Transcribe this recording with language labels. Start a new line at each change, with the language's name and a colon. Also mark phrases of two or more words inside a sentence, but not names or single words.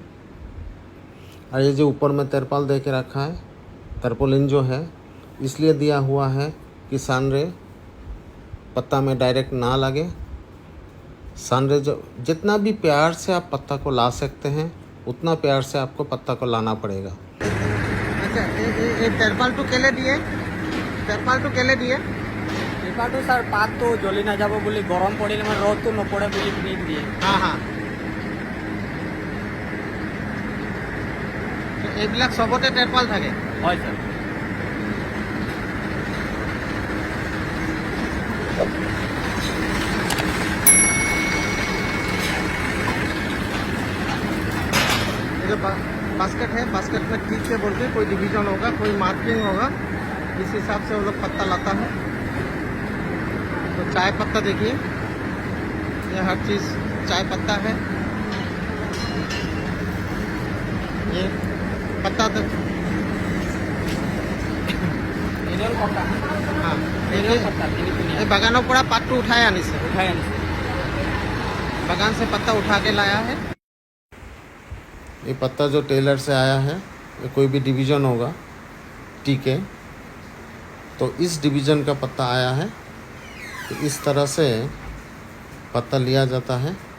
Hindi: और ये जो ऊपर में तिरपाल दे के रखा है, तरपोलिन जो है इसलिए दिया हुआ है कि सनरे पत्ता में डायरेक्ट ना लगे। सनरे जो जितना भी प्यार से आप पत्ता को ला सकते हैं, उतना प्यार से आपको पत्ता को लाना पड़ेगा। अच्छा, ये तेरपाल टू केले दिए, तेरपाल टू केले दिए
Assamese: পেপাৰটো ছাৰ পাতটো জ্বলি নাযাব বুলি গৰম পৰিলে মানে ৰ'দটো নপৰে বুলি ক্ৰীম দিয়ে।
Hindi: हाँ हाँ,
Assamese: এইবিলাক চবতে তেৰপাল থাকে। হয় ছাৰ।
Hindi: ये जो बास्केट है, बास्केट में ठीक से बोल के कोई डिवीजन होगा, कोई मार्किंग होगा, इस हिसाब से वो लोग पत्ता लाता है। तो चाय पत्ता देखिए, ये हर चीज़ चाय पत्ता है। ये पत्ता तो
Assamese: এৰিয়েল পতা
Hindi: हाँ,
Assamese: এৰিয়েল পতা তিনি
Hindi: ये बागानों पड़ा पात तो उठाया नहीं से,
Assamese: উঠাই আনিছে।
Hindi: बागान से पत्ता उठा के लाया है। ये पत्ता जो टेलर से आया है, ये कोई भी डिवीज़न होगा, ठीक है। तो इस डिवीज़न का पत्ता आया है, तो इस तरह से पत्ता लिया जाता है।